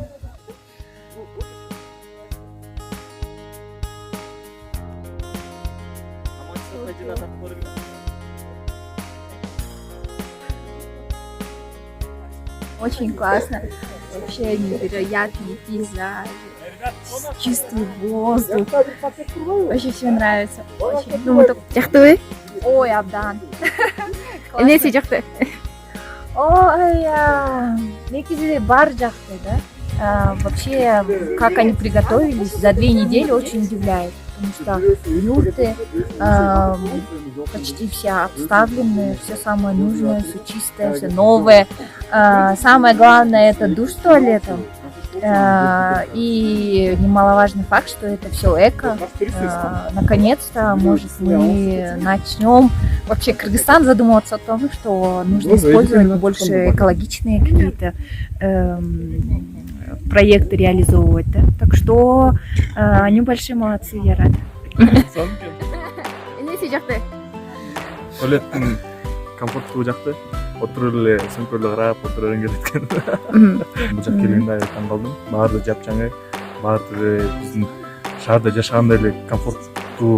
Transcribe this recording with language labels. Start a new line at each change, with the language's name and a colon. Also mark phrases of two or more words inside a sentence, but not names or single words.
Russian: Очень классно. Вообще невероятные пейзажи, чистый воздух. Вообще все нравится. Очень.
Kyrgyz: Жактыбы? Ой, абдан. Энеси жакты? Ой, негизи бар жакты, да.
Russian: Вообще, как они приготовились за 2 недели, очень удивляет. Потому что юрты почти все обставлены, все самое нужное, все чистое, все новое. Самое главное это душ с туалетом. И немаловажный факт, что это все эко. Наконец-то, может, мы начнем вообще Кыргызстан задумываться о том, что нужно использовать больше экологичные какие-то проекты реализовывать. Да? Так что они большие молодцы, я рада.
Kyrgyz: Энеси жакты? Туалеттин комфорттуу жакты. отуруп эле сөмкөлдү карап отура берген келет экен. Бул жака келгенде аябай таң калдым. Баары жапжаңай, баары биздин шаарда жашагандай эле комфорттуу.